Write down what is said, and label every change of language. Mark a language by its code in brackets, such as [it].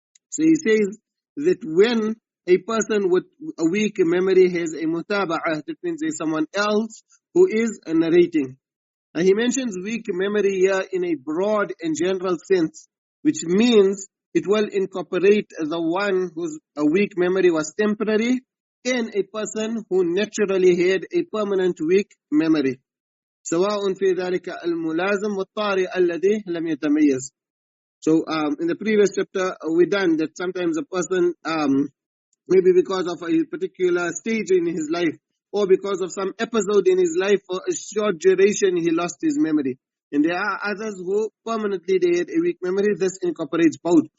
[en] So he says that when a person with a weak memory has a mutaba'ah, that means there's someone else who is narrating. And he mentions weak memory here in a broad and general sense, which means it will incorporate the one whose a weak memory was temporary and a person who naturally had a permanent weak memory. [ar] سواء في ذلك الملازم والطارئ الذي لم يتميز. [en] So in the previous chapter we done that sometimes a person maybe because of a particular stage in his life or because of some episode in his life for a short duration he lost his memory. And there are others who permanently they had a weak memory. This incorporates both.